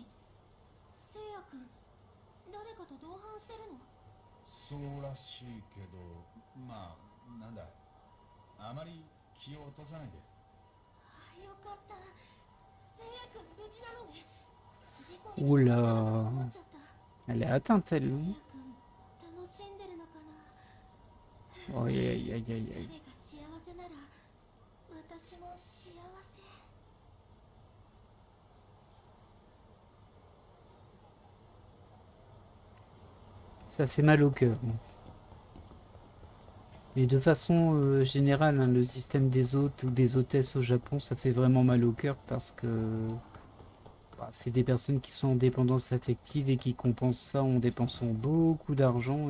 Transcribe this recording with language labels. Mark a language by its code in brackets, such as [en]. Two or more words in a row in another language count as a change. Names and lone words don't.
[ja] せいやくん、誰かと同伴してるの？そうらしいけど、まあなんだ、あまり気を落とさないで。よかった。せいやくん無事なのね。事故に [fr] oula. [ja] 思っちゃった。 [fr] Elle est atteinte, [ja] せい [fr] elle. [ja] やくん楽しんでるのかな。 [fr] Aïe, aïe, aïe, aïe, [ja] 誰 [fr] aïe. [ja] が幸せなら私も幸せ。 [fr] Ça fait mal au cœur. Mais de façon générale, hein, le système des hôtes ou des hôtesses au Japon, ça fait vraiment mal au cœur parce que bah, c'est des personnes qui sont en dépendance affective et qui compensent ça en dépensant beaucoup d'argent.